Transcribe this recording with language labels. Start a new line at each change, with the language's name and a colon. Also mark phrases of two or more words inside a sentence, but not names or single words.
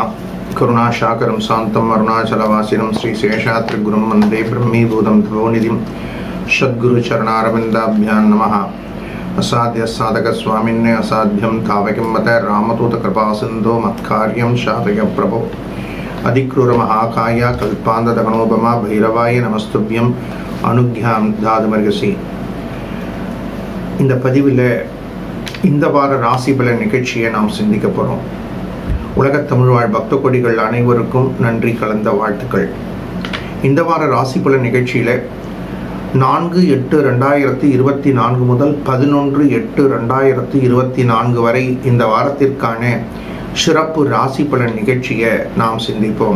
Sanskrit: करुणाशाकरं शांतं अरुणाचलवासिनं श्री शेषात्रिगुरुं वन्दे ब्रह्मीभूतं तपोनिधिं सद्गुरुचरणारविन्दाभ्यां नमः। असाध्य साधक स्वामिन्ने असाध्यं तावकिं मत रामदूत कृपासिन्धो मत्कार्यं शातय प्रभो। अधिक्रूर महाकाय कल्पान्तदगणोपमा भैरवाय नमस्तुभ्यं अनुज्ञां दाதுமர்கசி।
Tamil: இந்த பதிவில் இந்த வார ராசி பலன் நிகழ்ச்சியை நாம் சிந்திக்க போகிறோம். உலகத் தமிழ் வாழ் பக்த கொடிகள் அனைவருக்கும் நன்றி கலந்த வாழ்த்துக்கள். இந்த வார ராசி பலன் நிகழ்ச்சியில் 4/8/2024 முதல் 11/8/2024 வரை இந்த வாரத்திற்கான சிறப்பு ராசி பலன் நிகழ்ச்சியை நாம் சிந்திப்போம்.